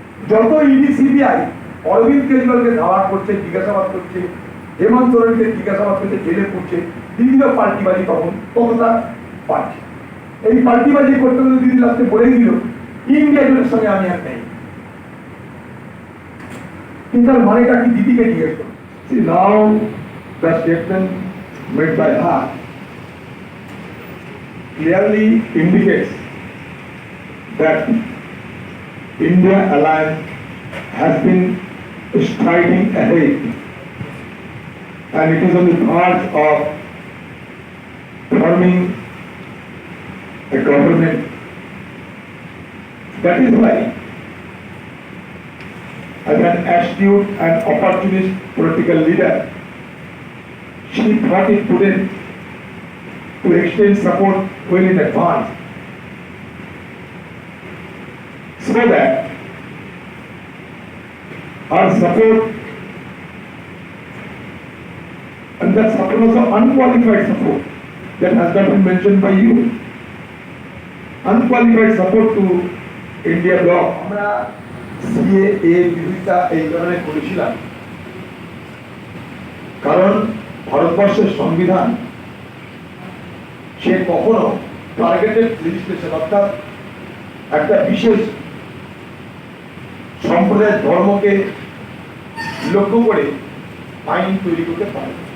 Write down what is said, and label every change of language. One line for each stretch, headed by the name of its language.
Bangla: যত ED CBI Aurobindo কেজরিওয়ালকে ধাওয়া করছে, জিজ্ঞাসাবাদ করছে, হেমন্ত সোরেনকে জিজ্ঞাসাবাদ করছে, জেলে পড়ছে, দিদিরও পাল্টিবাজি তখন কতটা পাচ্ছে। এই পাল্টিবাজি করতে করতে দিদি লাস্টে বলেই দিল, ইন্ডিয়া জোটের সঙ্গে আমি আর নেই। কিন্তু তার মানেটা কি দিদিকে জিজ্ঞেস করো।
English: See, now the statement made by her clearly indicates that India alliance has been striding ahead, and it is on the verge of forming a government. That is why, as an astute and opportunist political leader, she thought it prudent to extend support well in advance, so that our support, and that support was unqualified support, that has not been mentioned by you, unqualified support to India bloc.
Bangla: আমরা CAA বিরোধিতা এই ধরনের করেছিলাম, কারণ ভারতবর্ষের সংবিধান সে কখনো targeted legislation, অর্থাৎ একটা বিশেষ সম্প্রদায়ের ধর্মকে লক্ষ্য করে আইন তৈরি করতে পারে।